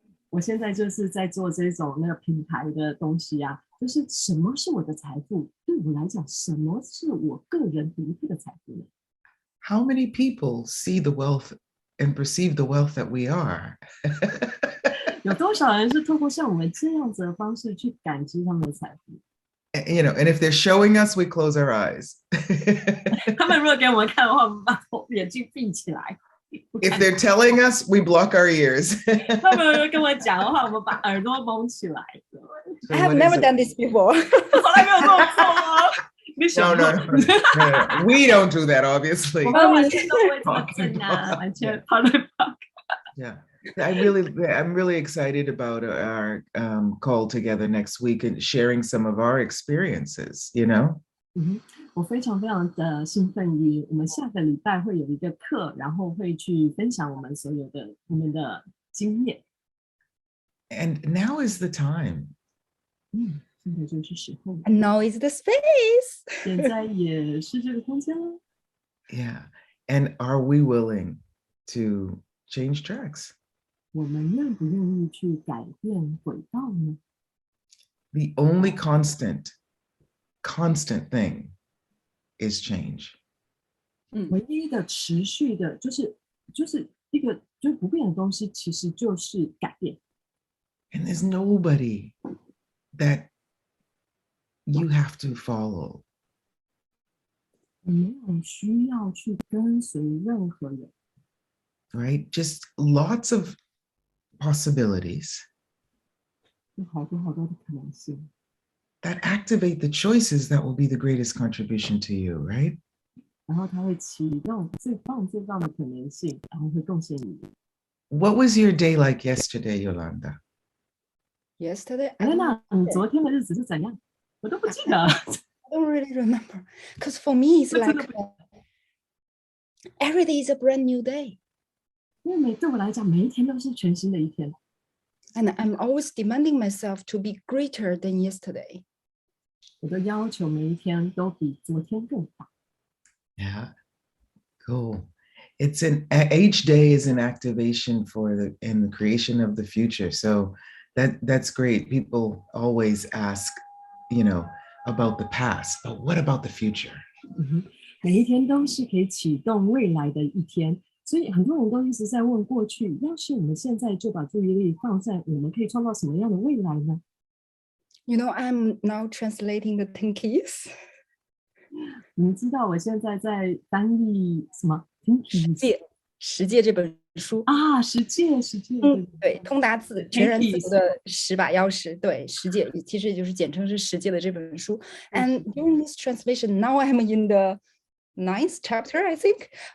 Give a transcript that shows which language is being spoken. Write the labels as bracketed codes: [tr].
[zh] 我现在就是在做这种那个品牌的东西啊，就是什么是我的财富？对我来讲，什么是我个人独特的财富呢？ [en] How many people see the wealth and perceive the wealth that we are? [zh] 有多少人是透过像我们这样子的方式去感知他们的财富？ [en] You know, and if they're showing us, we close our eyes. [zh] 他们如果给我们看的話，我們把眼睛閉起來。 [en] If they're telling us, we block our ears. [zh] 他們如果跟我講的話，我們把耳朵蒙起來。 [en] I have never done this before. [zh] 我從來沒有這麼做哦。 [en] No. We don't do that, obviously. [zh] 我們完全都不會這麼整啊，完全跑來跑。 [en] Yeah. I'm really excited about our call together next week and sharing some of our experiences, you know? [zh] 我非常非常的兴奋于我们下个礼拜会有一个课，然后会去分享我们所有的我们的经验。 [en] And now is the time. [zh] 现在就是时候。 [en] And now is the space. [zh] 现在也是这个空间了。 [en] Yeah. And are we willing to change tracks? [zh] 我们愿不愿意去改变轨道呢？ [en] The only constant thing is change. [zh] 唯一的持续的就是一个就不变的东西，其实就是改变。 [en] And there's nobody that you have to follow. [zh] 没有需要去跟随任何人。 [en] Right? Just lots of possibilities [zh] 有好多好多的可能性 [en] that activate the choices that will be the greatest contribution to you, right? [zh] 然后它会启动最棒的可能性，然后会贡献你。 [en] What was your day like yesterday, Yolanda? Yesterday, [zh] 那你昨天的日子是怎样？我都不记得。 [en] I don't really remember. Because for me, it's like every day is a brand new day. [zh] 因为对我来讲，每一天都是全新的一天。 [en] And I'm always demanding myself to be greater than yesterday. [zh] 我都要求每一天都比昨天更大。 [en] Yeah, cool. It's each day is an activation for the creation of the future. So that's great. People always ask, about the past, but what about the future? [zh] 每一天都是可以启动未来的一天，所以很多人都一直在问过去，要是我们现在就把注意力放在我们可以创造什么样的未来呢？ [en] I'm now translating the 10 keys. [zh] 你们知道我现在在翻译什么？十诫这本书啊，十诫，对，通达自全然自由的10把钥匙，对，十诫其实也就是简称是十诫的这本书。 [en] And during this translation, now I'm in the 9th chapter, I think.